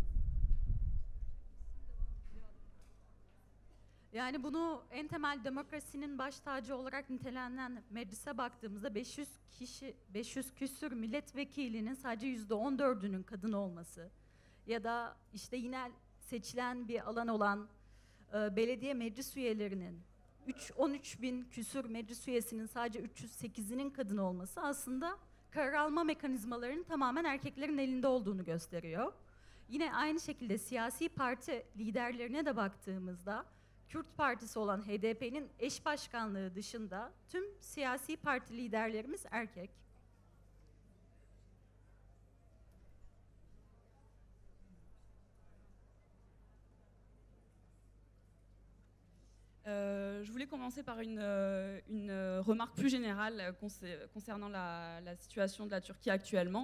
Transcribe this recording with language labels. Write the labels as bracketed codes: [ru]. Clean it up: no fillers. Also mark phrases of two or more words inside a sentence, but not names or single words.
[tr] Yani bunu en temel demokrasinin baş tacı olarak nitelenen meclise baktığımızda 500 küsür milletvekilinin sadece %14'ünün kadın olması ya da işte yine seçilen bir alan olan belediye meclis üyelerinin 13 bin küsür meclis üyesinin sadece 308'inin kadın olması aslında karar alma mekanizmalarının tamamen erkeklerin elinde olduğunu gösteriyor. Yine aynı şekilde siyasi parti liderlerine de baktığımızda Kürt Partisi olan HDP'nin eş başkanlığı dışında tüm siyasi parti liderlerimiz erkek. [fr] Je voulais commencer par une remarque plus générale concernant la situation de la Turquie actuellement.